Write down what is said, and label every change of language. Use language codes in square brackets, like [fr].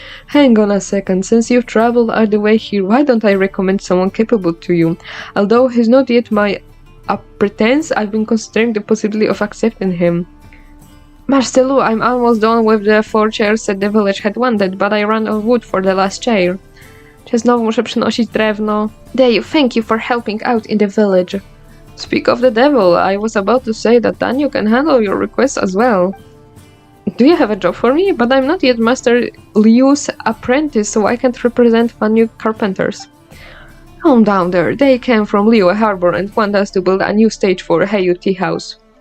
[en] Hang on a second, since you've traveled all the way here, why don't I recommend someone capable to you? Although he's not yet my apprentice, I've been considering the possibility of accepting him. Master Lu, I'm almost done with the 4 chairs that the village had wanted, but I ran out of wood for the last chair. [pl] Czy znowu muszę przynosić drewno? [en] Dave, thank you for helping out in the village. Speak of the devil, I was about to say that Danyu can handle your requests as well. Do you have a job for me? But I'm not yet Master Liu's apprentice, so I can't represent Fanyu Carpenters. Calm down there, they came from Liyue Harbor and want us to build a new stage for Heyu Tea House.